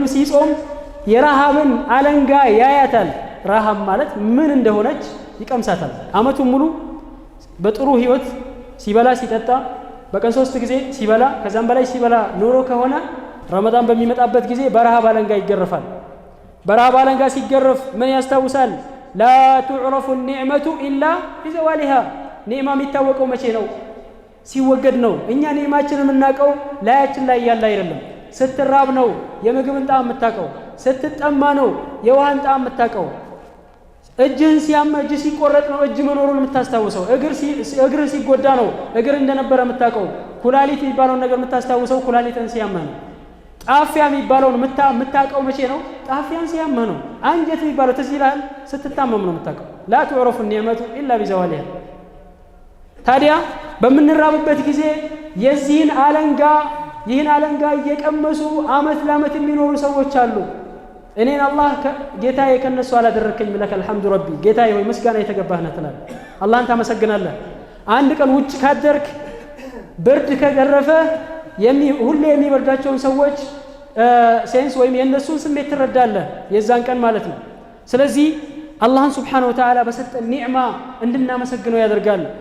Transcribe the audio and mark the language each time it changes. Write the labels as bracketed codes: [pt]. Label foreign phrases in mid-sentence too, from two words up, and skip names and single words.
[am] ሲጾም የረሃብን አለንጋ ያያታል ረሃብ ማለት ምን እንደሆነች ይቀምሳታል አመቱን ሙሉ በጥሩ ህይወት ሲበላ ሲጠጣ በቀን 3 ጊዜ ሲበላ ከዛም በላይ ሲበላ ኑሮ ከሆነ ረመዳን በሚመጣበት ጊዜ በረሃብ አለንጋ ይገረፋል በረሃብ አለንጋ ሲገረፍ ምን ያስታውሳል [ar] لا تعرف النعمة إلا بزوالها [am] ኒዕማ የሚታወቀው መቼ ነው ሲወገድ ነው እኛ ኒዕማችንን የምናውቀው ላያችን ላይ ያለ አይደለም ስትራብ ነው የምግብን ጣዕም የምታውቀው ስትጠማ ነው የውሃን ጣዕም የምታውቀው እጅህን ሲያም እጅ ሲቆረጥ ነው እጅ መኖሩን የምታስታውሰው እግር ሲጎዳ ነው እግር እንደነበረ የምታውቀው ኩላሊት የሚባለውን ነገር የምታስታውሰው ኩላሊትን ሲያመህ ነው ጣፊያ የሚባለውን የምታውቀው መቼ ነው ጣፊያን ሲያመህ ነው አንጀት የሚባለው ትዝ ይልሃል ስትታመም ነው የምታውቀው [ar] لا تعرف النعمة إلا بزوالها [am] ታዲያ በምንራብበት ጊዜ የዚህን አለንጋ እየቀመሱ አመት ለአመት የሚኖሩ ሰዎች አሉ እኔን አላህ ጌታዬ ከነሱ አላደረከኝ [ar] لك الحمد ربي [am] ጌታዬ ሆይ ምስጋና የተገባህ ነህ ትላለህ አላህን ታመሰግናለህ አንድ ቀን ውጭ ካደርክ ብርድ ከገረፈ ሁሌ የሚበርዳቸውን ሰዎች ሴንስ ወይም የነሱን ስሜት ትረዳለህ የዛን ቀን ማለት ነው ስለዚህ አላህን [ar] سبحانه وتعالى [am] በሰጠን ኒዕማ እንድናመሰግነው ያደርጋል